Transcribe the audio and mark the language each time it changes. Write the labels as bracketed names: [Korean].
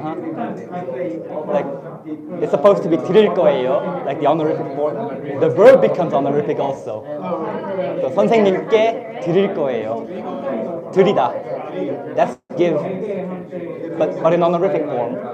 [English] Like it's supposed to be [Korean] 드릴 거예요, [English] like the honorific form. The verb becomes honorific also. So [Korean] 선생님께 드릴 거예요. 드리다. [English] That's give, but in honorific form.